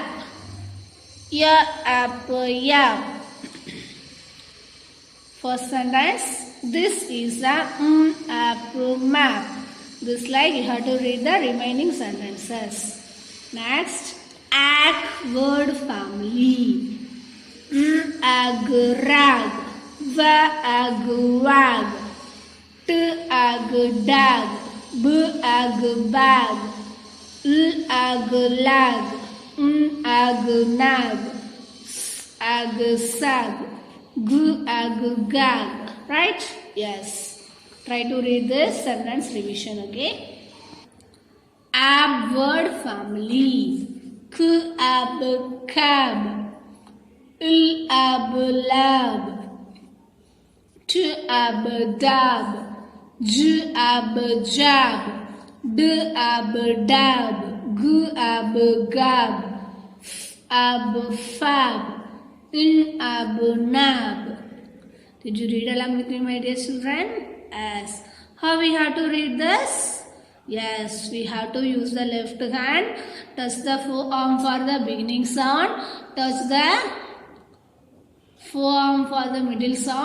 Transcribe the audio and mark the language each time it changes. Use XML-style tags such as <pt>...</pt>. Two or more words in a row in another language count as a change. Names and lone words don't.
<en>Ya app yap. First sentence. This is a app map. This like you have to read the remaining sentences. Next, act word family. Ag rag. Ag wag. Ag dag. Ag bag. Ag lag. Ag nag. Ag sag. Ag gag. Right? Yes. Try to read this sentence revision. Okay. Ab word family. K ab cab. L ab lab. T ab dab. J ab jab. D ab dab. G ab gab. F ab fab. N ab nab. Did you read along with me, my dear children? Yes. How we have to read this? Yes, we have to use the left hand. Touch the forearm for the beginning sound. Touch the forearm for the middle sound.</en>